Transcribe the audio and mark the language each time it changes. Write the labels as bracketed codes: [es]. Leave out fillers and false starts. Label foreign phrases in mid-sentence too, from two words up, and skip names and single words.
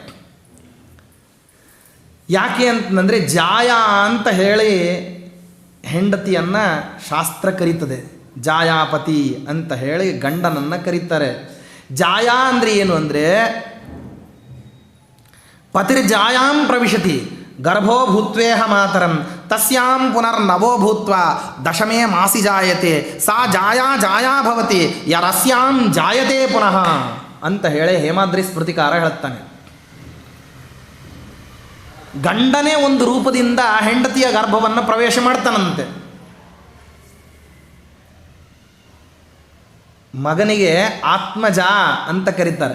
[kn] ಯಾಕೆ ಅಂತಂದರೆ ಜಾಯ ಅಂತ ಹೇಳಿ ಹೆಂಡತಿಯನ್ನು ಶಾಸ್ತ್ರ ಕರೀತದೆ. ಜಾಯಾಪತಿ ಅಂತ ಹೇಳಿ ಗಂಡನನ್ನು ಕರೀತಾರೆ. ಜಾಯ ಅಂದರೆ ಏನು ಅಂದರೆ [sa] ಪತಿರ್ಜಾಯಾಂ ಪ್ರವಿಶತಿ ಗರ್ಭೋ ಭೂತ್ವೇಹ ಮಾತರಂ ತಸ್ಯಾಂ ಪುನರ್ನವೋ ಭೂತ್ವ ದಶಮೇ ಮಾಸಿ ಜಾಯತೆ ಸಾ ಜಾಯಾ ಭವತಿ ಯರಸ್ಯಾಂ ಜಾಯತೆ ಪುನಃ [kn] ಅಂತ ಹೇಳಿ ಹೇಮಾದ್ರಿ ಸ್ಮೃತಿಕಾರ ಹೇಳ್ತಾನೆ. ಗಂಡನೇ ಒಂದು ರೂಪದಿಂದ ಹೆಂಡತಿಯ ಗರ್ಭವನ್ನು ಪ್ರವೇಶ ಮಾಡ್ತಾನಂತೆ. ಮಗನಿಗೆ ಆತ್ಮಜ ಅಂತ ಕರೀತಾರೆ.